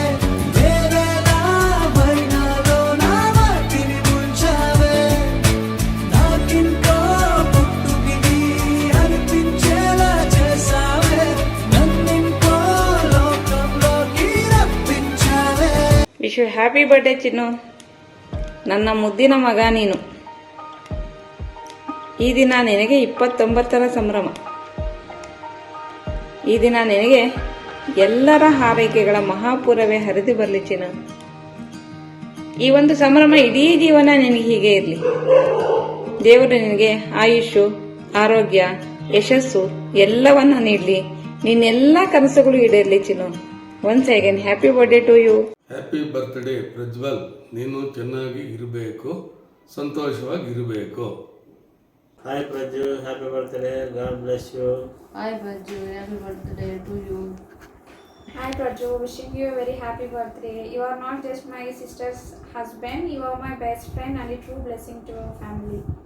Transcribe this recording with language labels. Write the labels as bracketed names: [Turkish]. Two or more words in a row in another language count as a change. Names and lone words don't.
[Telugu] వేరేలా మైనాలో నా వాటిని ముంచావే. నాకింకో పుట్టుకిది అనిపించేలా చేసావే. నన్నింకో లోకంలోకి రప్పించావే. [English] wish you happy birthday [Kannada] ಚಿನ್ನು, ನನ್ನ ಮುದ್ದಿನ ಮಗ ನೀನು. ಈ ದಿನ ನಿನಗೆ 29ರ ಸಂಭ್ರಮ. ಈ ದಿನ ನಿನಗೆ ಎಲ್ಲರ ಹಾರೈಕೆಗಳ ಮಹಾಪೂರವೇ ಹರಿದು ಬರಲಿ ಚಿನ್ನು. ಈ ಒಂದು ಸಂಭ್ರಮ ಇಡೀ ಜೀವನ ನಿನಗೆ ಹೀಗೆ ಇರಲಿ. ದೇವರು ನಿನಗೆ ಆಯುಷು, ಆರೋಗ್ಯ, ಯಶಸ್ಸು ಎಲ್ಲವನ್ನ ನೀಡಲಿ. ನಿನ್ನೆಲ್ಲ ಕನಸುಗಳು ಈಡೇರಲಿ ಚಿನ್ನು. [English] once again happy birthday to you. happy birthday [Kannada] ಪ್ರಜ್ವಲ್. ನೀನು ಚೆನ್ನಾಗಿ ಇರಬೇಕು, ಸಂತೋಷವಾಗಿ ಇರಬೇಕು. [English] Hi Praju, happy birthday, God bless you. Hi Praju, happy birthday to you. Hi Praju, wishing you a very happy birthday. You are not just my sister's husband, you are my best friend and a true blessing to our family.